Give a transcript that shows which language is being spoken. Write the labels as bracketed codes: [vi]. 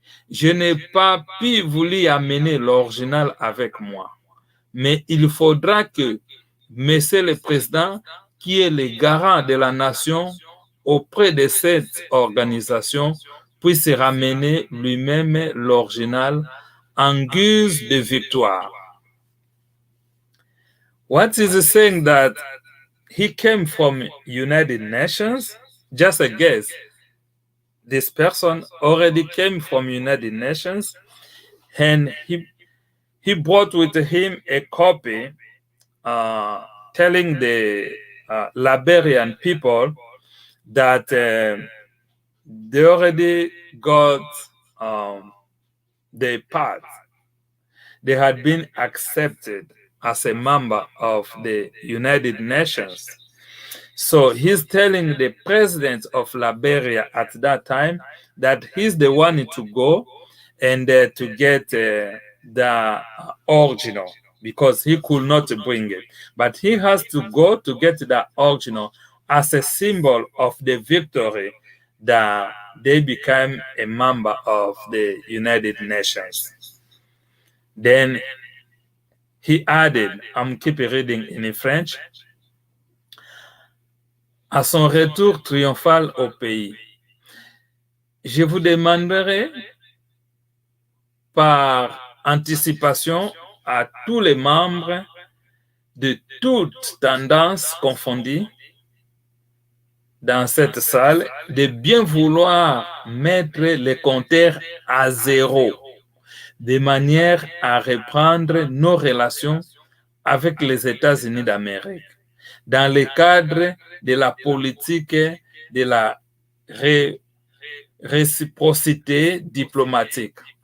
[fr] Je n'ai pas pu vous y amener l'original avec moi, mais il faudra que Monsieur le Président, qui est le garant de la nation auprès de cette organisation, puisse ramener lui-même l'original en guise de victoire. [en] What is saying that he came from United Nations? Just a guess. This person already came from United Nations, and he brought with him a copy telling the Liberian people that they already got the path. They had been accepted as a member of the United Nations. So he's telling the president of Liberia at that time that he's the one to go and to get the original, because he could not bring it. But he has to go to get the original as a symbol of the victory that they became a member of the United Nations. Then he added, I'm keep reading in French, [fr] à son retour triomphal au pays, je vous demanderai par anticipation à tous les membres de toutes tendances confondues dans cette salle de bien vouloir mettre les compteurs à zéro, de manière à reprendre nos relations avec les États-Unis d'Amérique, dans le cadre de la politique de la reciprocité diplomatique.